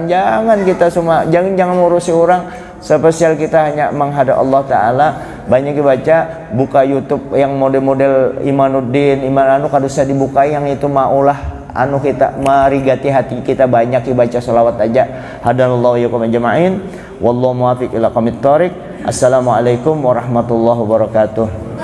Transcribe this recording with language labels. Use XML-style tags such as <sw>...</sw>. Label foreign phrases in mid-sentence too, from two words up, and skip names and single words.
<bjn>Jangan kita semua jangan ngurusi orang. Spesial kita hanya menghadap Allah Ta'ala. Banyak dibaca, buka YouTube yang model-model Imanuddin, Iman anu kada usah dibuka, yang itu maulah anu kita merigati hati kita, banyak dibaca selawat aja.</bjn> <ar>هدانا الله إياكم أجمعين والله الموفق إلى أقوم الطريق. السلام عليكم ورحمة الله وبركاته.</ar>